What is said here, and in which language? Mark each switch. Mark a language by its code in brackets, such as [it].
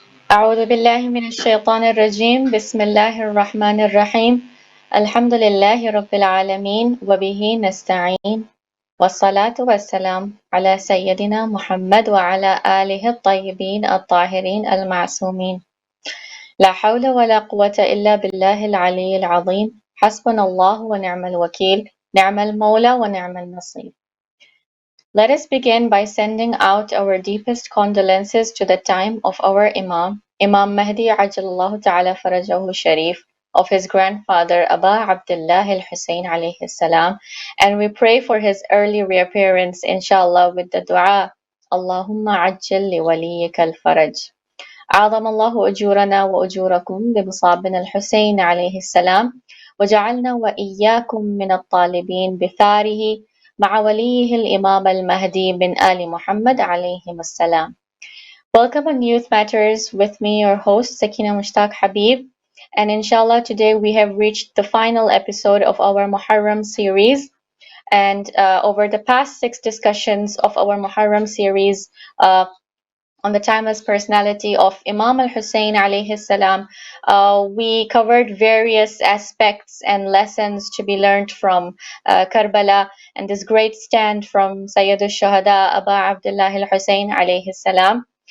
[ar] أعوذ بالله من الشيطان الرجيم بسم الله الرحمن الرحيم الحمد لله رب العالمين وبه نستعين والصلاة والسلام على سيدنا محمد وعلى آله الطيبين الطاهرين المعصومين لا حول ولا قوة إلا بالله العلي العظيم حسبنا الله ونعم الوكيل نعم المولى ونعم النصير. [en] Let us begin by sending out our deepest condolences to the time of our Imam, Imam Mahdi Ajalallahu Ta'ala Farajahu Sharif, of his grandfather Aba Abdullah al-Hussein alayhi salam, and we pray for his early reappearance, inshallah, with the dua, [ar] Allahumma ajjal li waliyika al-faraj. أعظم الله أجورنا وأجوركم بمصابنا الحسين عليه السلام وجعلنا وإياكم من الطالبين بثاره مع وليه الإمام المهدي من آل محمد عليهم السلام. [en] Welcome on Youth Matters with me, your host Sakina Mushtaq Habib, and inshallah today we have reached the final episode of our Muharram series. And over the past 6 discussions of our Muharram series, on the timeless personality of Imam al-Hussein alayhi salam, we covered various aspects and lessons to be learned from Karbala and this great stand from Sayyid al-Shuhada Aba Abdullah al-Hussein alayhi salam.